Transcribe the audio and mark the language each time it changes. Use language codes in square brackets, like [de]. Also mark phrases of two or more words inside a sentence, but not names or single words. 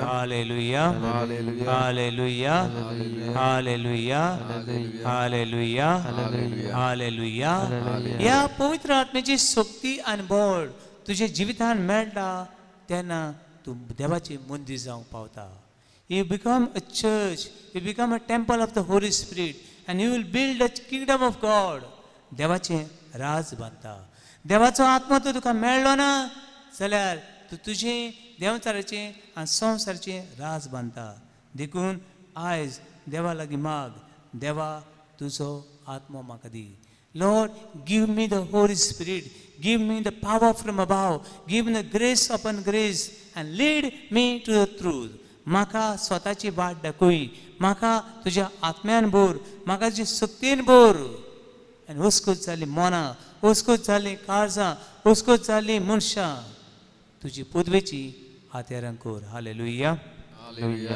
[kok] हालेलुया, [en] Hallelujah. [kok] हालेलुया, हालेलुया, हालेलुया, हालेलुया. या पवित्र आत्म्याची शक्ती आणि बळ तुझ्या जिवितान मेळटा तेन्ना तूं देवाची मंदिर जावंक पावता. [en] You become a church, you become a temple of the Holy Spirit, and you will build a kingdom of God. [kok] देवाचे राज बांदता. देवाचो आत्मा तो तुका मेळ्ळो ना जाल्यार तूं तुजें देंवचाराचें आनी संवसाराचें राज बांदता. देखून आयज देवा लागीं माग, देवा तुजो आत्मो म्हाका दी. [en] Lord, give me the Holy Spirit, give me the power from above, give me the grace upon grace, and lead me to the truth. [kok] म्हाका स्वताची वाट दाखय, म्हाका तुज्या आत्म्यान भर, म्हाका तुज्या शक्तीन भर. आनी हुस्कोच जाली मनां, हुस्कोच जाली काळजां, हुस्कोच जाली मनशां तुजी पदवेची हातेरां कर. हालेलुया, [en] Hallelujah.